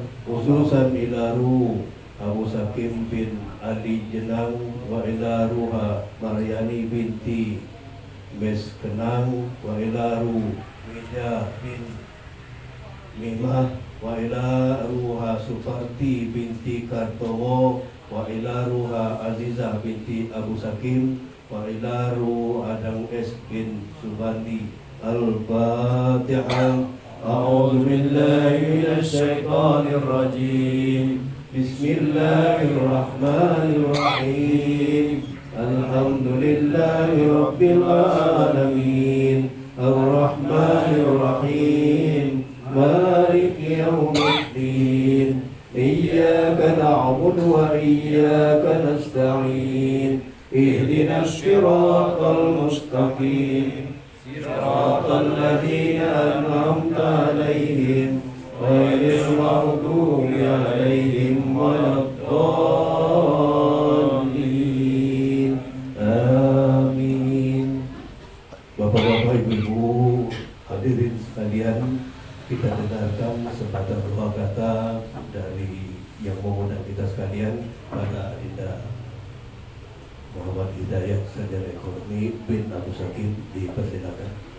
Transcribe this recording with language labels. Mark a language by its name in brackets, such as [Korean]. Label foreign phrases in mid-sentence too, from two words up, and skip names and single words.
[Arabic] Khususan ila ruh Abu Sakim bin Ali Jenang wa ila ruha Maryani binti Mes Kenang wa ila ruh Wija bin Mimah wa ila ruha Suparti binti Kartowo wa ila ruha Azizah binti Abu Sakim wa ila ruh Adang S bin Subandi. Al-Fatihah. أعوذ بالله من الشيطان الرجيم. بسم الله الرحمن الرحيم. الحمد لله رب العالمين الرحمن الرحيم مالك يوم الدين إياك نعبد وإياك نستعين اهدنا الصراط المستقيم صراط الذين أنعمت عليهم غير المغضوب عليهم ولا الضالين. Amin. [Indonesian] Bapak-bapak, ibu-ibu, hadirin sekalian, kita dengarkan sepatah dua kata dari yang mengundang kita sekalian, pada Adinda Muhammad Hidayat, Sarjana Ekonomi bin Abu Sakim, dipersilakan.